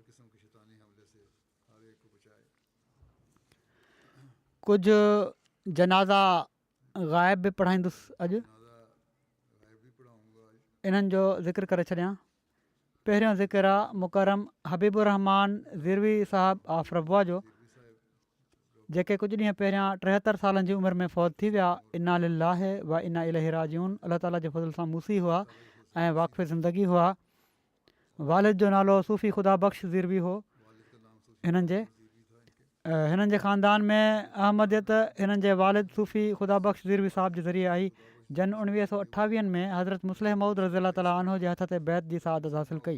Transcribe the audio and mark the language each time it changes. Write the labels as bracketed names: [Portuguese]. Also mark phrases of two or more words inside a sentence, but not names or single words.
[Sindhi] कुझु जनाज़ा ग़ाइब बि पढ़ाईंदुसि अॼु। इन्हनि जो ज़िक्र करे छॾियां। पहिरियों ज़िक्र आहे मुकरम हबीबुर रहमान ज़िरवी साहिबु ऑफ रबवा जो, जेके कुझु ॾींहं पहिरियां 73 सालनि जी उमिरि में फ़ौत थी विया। [Arabic] إنا لله وإنا إليه راجعون. [Sindhi] अलाह ताला जे फज़ल सां मूसी हुआ ऐं वाक़फ़े ज़िंदगी हुआ। वालिद जो नालो सूफ़ी ख़ुदा बख़्श ज़िरवी हो। हिननि जे ख़ानदान में अहमदियत हिननि जे वालिद सूफ़ी ख़ुदा बख़्श ज़िरवी साहिब जे ज़रिए आई। जन 1928 में हज़रत मुस्लिम मौद [Arabic] رضي الله تعالى عنه [Sindhi] जे हथ ते बैत जी सआदत हासिलु कई।